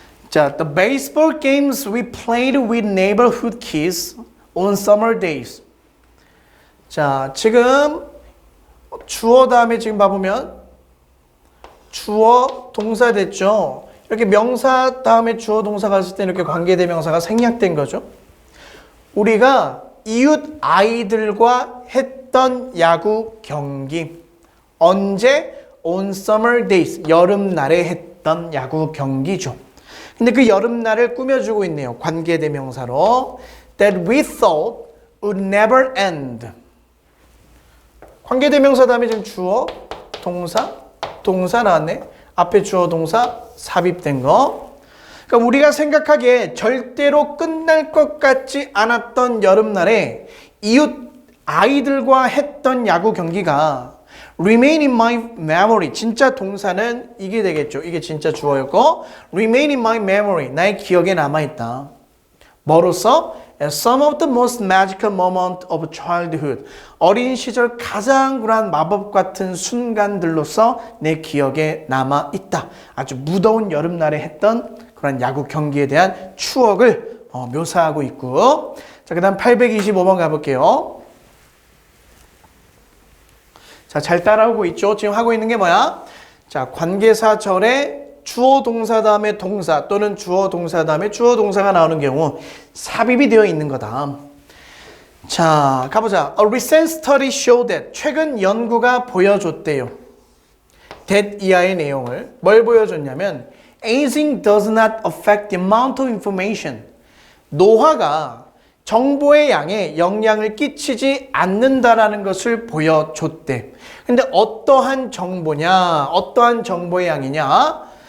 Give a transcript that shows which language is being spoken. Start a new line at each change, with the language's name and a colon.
English: 자, the baseball games we played with neighborhood kids on summer days.
Korean: 자, 지금 주어 다음에 지금 봐보면 주어 동사 됐죠. 이렇게 명사 다음에 주어 동사가 왔을 때 이렇게 관계대명사가 생략된 거죠. 우리가 이웃 아이들과 했던 야구 경기.
English: 언제? On summer days.
Korean: 여름날에 했던 야구 경기죠. 근데 그 여름날을 꾸며주고 있네요. 관계대명사로.
English: That we thought would never end.
Korean: 관계대명사 다음에 지금 주어, 동사 나왔네. 앞에 주어, 동사 삽입된 거. 그러니까 우리가 생각하기에 절대로 끝날 것 같지 않았던 여름날에 이웃 아이들과 했던 야구 경기가 remain in my memory. 진짜 동사는 이게 되겠죠. 이게 진짜 주어였고 remain in my memory. 나의 기억에 남아있다. 뭐로써?
English: As some of the most magical moment of childhood.
Korean: 어린 시절 가장 그러한 마법 같은 순간들로서 내 기억에 남아있다. 아주 무더운 여름날에 했던 그런 야구 경기에 대한 추억을 묘사하고 있고. 자, 그 다음 825번 가볼게요. 자, 잘 따라오고 있죠? 지금 하고 있는 게 뭐야? 자, 관계사절에 주어 동사 다음에 동사 또는 주어 동사 다음에 주어 동사가 나오는 경우 삽입이 되어 있는 거다. 자, 가보자.
English: A recent study showed that.
Korean: 최근 연구가 보여줬대요. that 이하의 내용을.
English: 뭘 보여줬냐면 aging does not affect the amount of information.
Korean: 노화가 정보의 양에 영향을 끼치지 않는다라는 것을 보여줬대. 근데 어떠한 정보냐? 어떠한 정보의 양이냐?